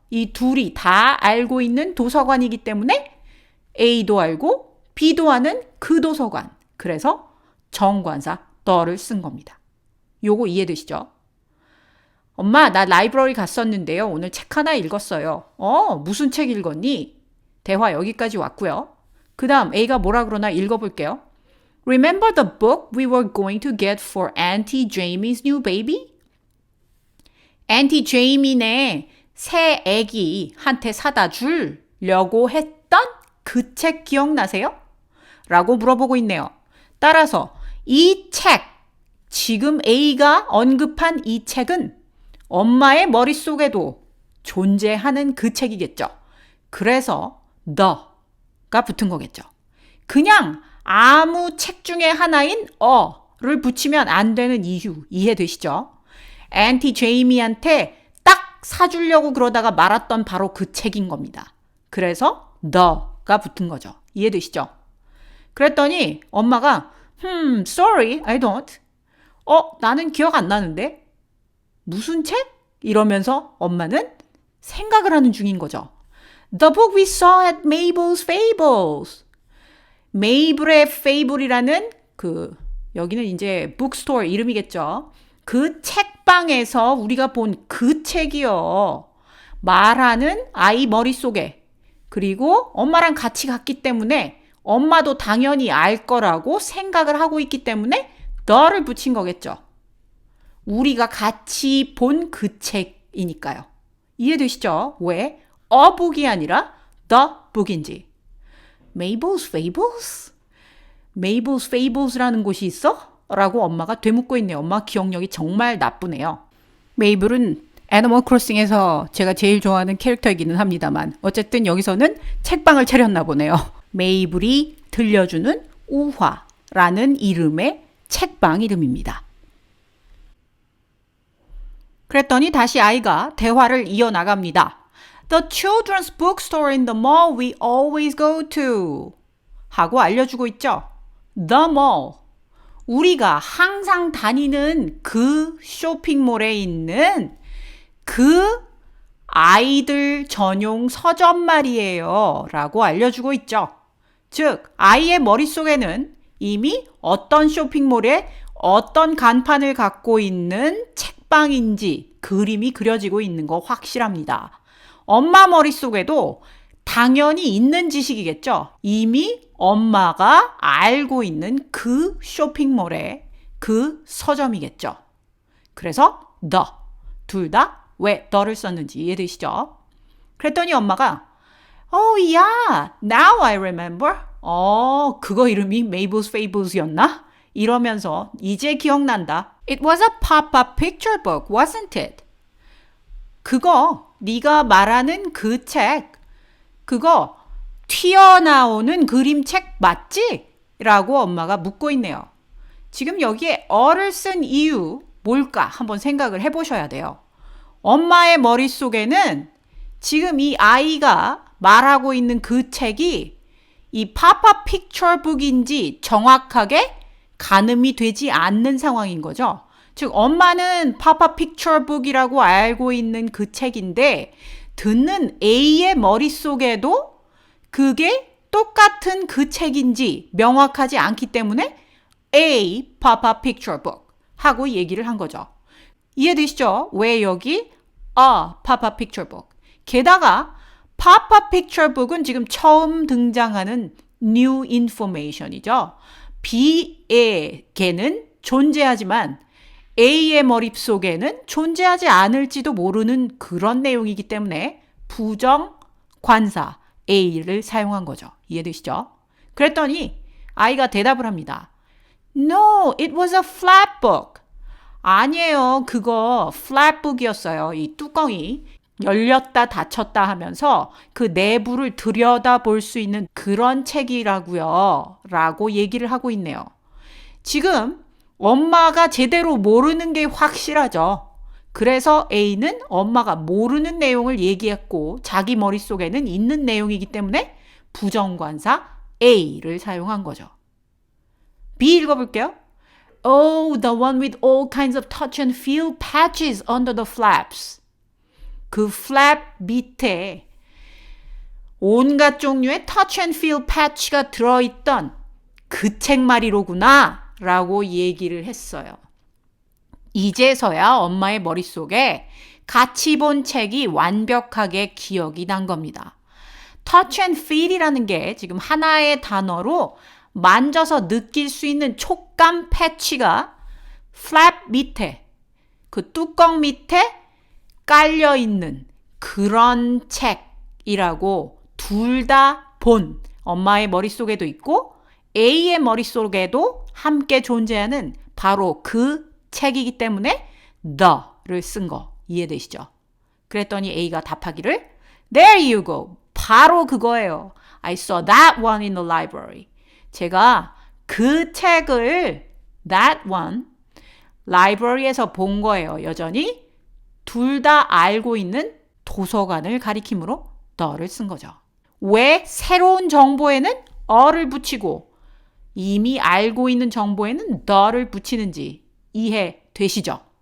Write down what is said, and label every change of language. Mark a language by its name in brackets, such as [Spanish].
[Korean] 이 둘이 다 알고 있는 도서관이기 때문에 A도 알고 B도 아는 그 도서관. 그래서 정관사 the를 쓴 겁니다. 요거 이해되시죠? 엄마, 나 라이브러리 갔었는데요. 오늘 책 하나 읽었어요. 무슨 책 읽었니? 대화 여기까지 왔고요. 그 다음 A가 뭐라 그러나 읽어볼게요. [English] Remember the book we were going to get for Auntie Jamie's new baby? [Korean] Auntie Jamie네 새 애기한테 사다 주려고 했던 그 책 기억나세요? 라고 물어보고 있네요. 따라서 이 책, 지금 A가 언급한 이 책은 엄마의 머릿속에도 존재하는 그 책이겠죠. 그래서 the가 붙은 거겠죠. 그냥 아무 책 중에 하나인 를 붙이면 안 되는 이유 이해되시죠? 앤티 제이미한테 딱 사주려고 그러다가 말았던 바로 그 책인 겁니다. 그래서 the가 붙은 거죠. 이해되시죠? 그랬더니 엄마가 [English] sorry, I don't. [Korean] 나는 기억 안 나는데? 무슨 책? 이러면서 엄마는 생각을 하는 중인 거죠. [English] The book we saw at Mabel's Fables. [Korean] 메이블의 Fable이라는 여기는 이제 북스토어 이름이겠죠. 그 책방에서 우리가 본 그 책이요. 말하는 아이 머릿속에. 그리고 엄마랑 같이 갔기 때문에 엄마도 당연히 알 거라고 생각을 하고 있기 때문에 the를 붙인 거겠죠. 우리가 같이 본 그 책이니까요. 이해되시죠? 왜 a book이 아니라 the book인지. Mabel's Fables? Mabel's Fables라는 곳이 있어? 라고 엄마가 되묻고 있네요. 엄마 기억력이 정말 나쁘네요. 메이블은 애니멀 크로싱에서 제가 제일 좋아하는 캐릭터이기는 합니다만 어쨌든 여기서는 책방을 차렸나 보네요. 메이블이 들려주는 우화라는 이름의 책방 이름입니다. 그랬더니 다시 아이가 대화를 이어나갑니다. [English] The children's bookstore in the mall we always go to. [Korean] 하고 알려주고 있죠. [English] The mall. [Korean] 우리가 항상 다니는 그 쇼핑몰에 있는 그 아이들 전용 서점 말이에요. 라고 알려주고 있죠. 즉, 아이의 머릿속에는 이미 어떤 쇼핑몰에 어떤 간판을 갖고 있는 책방인지 그림이 그려지고 있는 거 확실합니다. 엄마 머릿속에도 당연히 있는 지식이겠죠. 이미 엄마가 알고 있는 그 쇼핑몰에 그 서점이겠죠. 그래서 the, 둘 다 왜 the를 썼는지 이해되시죠? 그랬더니 엄마가 [English] Oh yeah, now I remember. [Korean] 그거 이름이 Mabel's Fables였나? 이러면서 이제 기억난다. [English] It was a pop-up picture book, wasn't it? [Korean] 그거 네가 말하는 그 책, 그거 튀어나오는 그림책 맞지? 라고 엄마가 묻고 있네요. 지금 여기에 어를 쓴 이유 뭘까 한번 생각을 해보셔야 돼요. 엄마의 머릿속에는 지금 이 아이가 말하고 있는 그 책이 이 pop-up picture book인지 정확하게 가늠이 되지 않는 상황인 거죠. 즉 엄마는 pop-up picture book이라고 알고 있는 그 책인데 듣는 A의 머릿속에도 그게 똑같은 그 책인지 명확하지 않기 때문에 [English] A pop-up picture book [Korean] 하고 얘기를 한 거죠. 이해되시죠? 왜 여기 [English] a pop-up picture book. [Korean] 게다가 pop-up picture book은 지금 처음 등장하는 new information이죠. B에게는 존재하지만 A의 머릿속에는 존재하지 않을지도 모르는 그런 내용이기 때문에 부정 관사 A를 사용한 거죠. 이해되시죠? 그랬더니 아이가 대답을 합니다. [English] No, it was a flat book. [Korean] 아니에요. 그거 flapbook이었어요. 이 뚜껑이 열렸다 닫혔다 하면서 그 내부를 들여다볼 수 있는 그런 책이라고요. 라고 얘기를 하고 있네요. 지금 엄마가 제대로 모르는 게 확실하죠. 그래서 A는 엄마가 모르는 내용을 얘기했고 자기 머릿속에는 있는 내용이기 때문에 부정관사 A를 사용한 거죠. B 읽어볼게요. [English] Oh, the one with all kinds of touch and feel patches under the flaps. [Korean] 그 flap 밑에 온갖 종류의 [English] touch and feel patch [Korean] 가 들어있던 그 책 말이로구나 라고 얘기를 했어요. 이제서야 엄마의 머릿속에 같이 본 책이 완벽하게 기억이 난 겁니다. touch and feel이라는 게 지금 하나의 단어로 만져서 느낄 수 있는 촉감 패치가 flap 밑에 그 뚜껑 밑에 깔려있는 그런 책이라고 둘 다 본 엄마의 머릿속에도 있고 A의 머릿속에도 함께 존재하는 바로 그 책이기 때문에 the를 쓴 거 이해되시죠? 그랬더니 A가 답하기를 [English] There you go. [Korean] 바로 그거예요. [English] I saw that one in the library. [Korean] 제가 그 책을 [English] that one [Korean] 라이브러리에서 본 거예요. 여전히 둘 다 알고 있는 도서관을 가리킴으로 the를 쓴 거죠. 왜 새로운 정보에는 어를 붙이고 이미 알고 있는 정보에는 the를 붙이는지 이해되시죠?